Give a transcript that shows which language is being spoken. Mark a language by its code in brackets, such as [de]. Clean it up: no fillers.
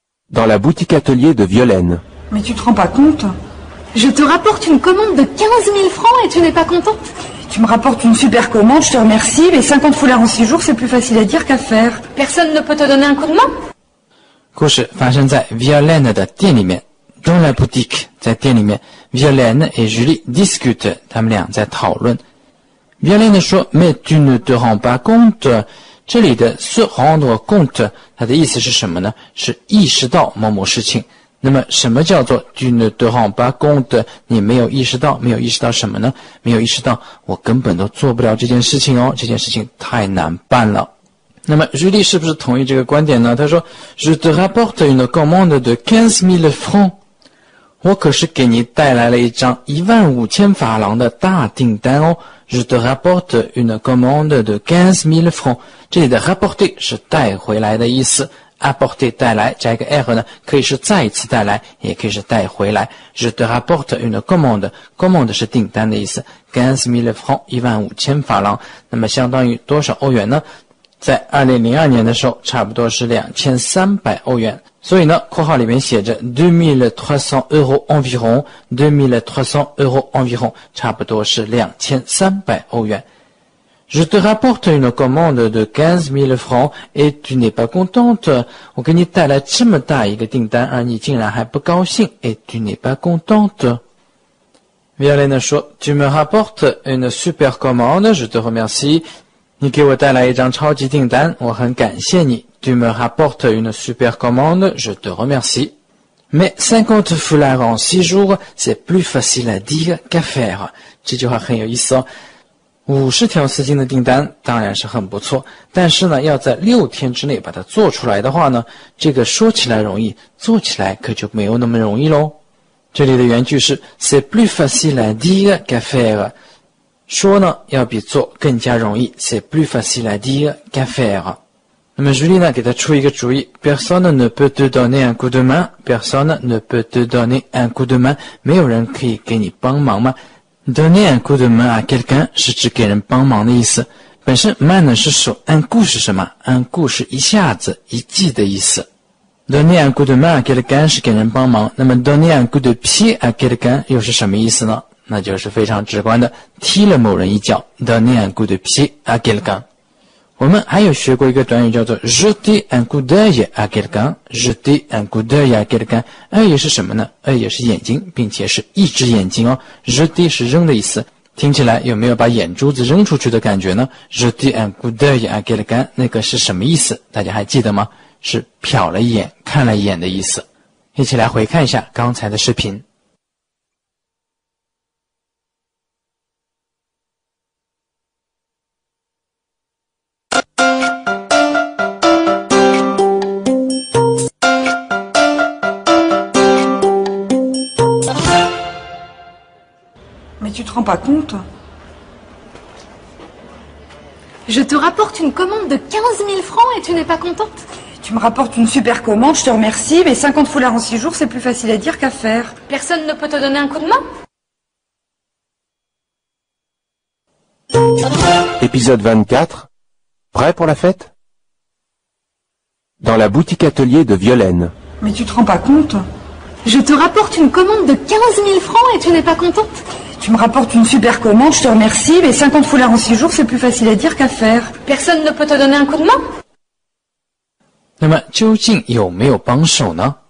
[fr] Dans la boutique atelier de Violaine. Mais tu te rends pas compte? Je te rapporte une commande de 15 000 francs et tu n'es pas contente? Tu me rapportes une super commande, je te remercie, mais 50 foulards en 6 jours, c'est plus facile à dire qu'à faire. Personne ne peut te donner un coup de main? [zh] 故事发生在 Violaine 的店里面。 [fr] Dans la boutique， [zh] 在店里面 [fr] Violaine et Julie discutent， [zh] 他们俩在讨论。 [fr] Violaine 说 Mais tu ne te rends pas compte， 这里的 se rendre compte [zh] 它的意思是什么呢？是意识到某某事情。那么什么叫做 tu ne te rends pas compte？你没有意识到，没有意识到什么呢？没有意识到我根本都做不了这件事情哦，这件事情太难办了。那么 Julie 是不是同意这个观点呢？他说 [fr] Je te rapporte une commande de 15 000 francs， [zh] 我可是给你带来了一张15000法郎的大订单哦。 [fr] Je te rapporte une commande de 15 000 francs， 这里的 rapporter [zh] 是带回来的意思。 apporter 带来加一个 r 呢，可以是再一次带来，也可以是带回来。 [fr] Je te rapporte une commande [zh] 是订单的意思。 15 000 francs 15000法郎，那么相当于多少欧元呢？在2002年的时候，差不多是2300欧元。所以呢，括号里面写着 [fr] 2300 euros environ， [zh] 2300 euros environ， 差不多是2300欧元。 [fr] Je te rapporte une commande de 15 000 francs et tu n'es pas contente。 [zh] 我给你带来这么大一个订单，而你竟然还不高兴。 [fr] Et tu n'es pas contente。 Violaine 说 Tu me rapportes une super commande， je te remercie。 [zh] 你给我带来一张超级订单，我很感谢你。 [fr] Tu me rapportes une super commande, je te remercie. Mais 50 foulards en 6 jours, c'est plus facile à dire qu'à faire。 [zh] 这句话很有意思哦。 50条丝巾的订单当然是很不错，但是呢，要在6天之内把它做出来的话呢，这个说起来容易，做起来可就没有那么容易咯。这里的原句是 [fr] C'est plus facile à dire qu'à faire。 [zh] 说呢要比做更加容易 [fr] C'est plus facile à dire qu'à faire。 [zh] 那么 Julie 呢给他出一个主意 [fr] Personne ne peut te donner un coup de main， Personne ne peut te donner un coup de main， [zh] 没有人可以给你帮忙吗？ [fr] Donner un coup de main à quelqu'un [zh] 是指给人帮忙的意思。本身 main 呢是手 un coup 是什么？un coup 是一下子一记的意思。 [fr] Donner un coup de main à quelqu'un [zh] 是给人帮忙。 [fr] 那么 donner un coup de pied à quelqu'un [zh] 又是什么意思呢？那就是非常直观的踢了某人一脚 [fr] donner un coup de pied à quelqu'un。我们还有学过一个短语叫做 jeter un coup d'œil à quelqu'un， jeter un coup d'œil à quelqu'un。 [zh] œil 是什么呢？ œil 是眼睛，并且是一只眼睛哦。jeter 是扔的意思，听起来有没有把眼珠子扔出去的感觉呢？ [fr] jeter un coup d'œil à quelqu'un [zh] 那个是什么意思？大家还记得吗？是瞟了一眼，看了一眼的意思。一起来回看一下刚才的视频。 [fr] Mais tu te rends pas compte? Je te rapporte une commande de 15 000 francs et tu n'es pas contente? Tu me rapportes une super commande, je te remercie, mais 50 foulards en 6 jours, c'est plus facile à dire qu'à faire. Personne ne peut te donner un coup de main? Épisode 24. Prêt pour la fête? Dans la boutique atelier de Violaine. Mais tu te rends pas compte? Je te rapporte une commande de 15 000 francs et tu n'es pas contente? Tu me rapportes une super commande, je te remercie, mais 50 foulards en 6 jours, c'est plus facile à dire qu'à faire. Personne ne peut te donner un coup de main? [zh] 那么究竟有没有帮手呢？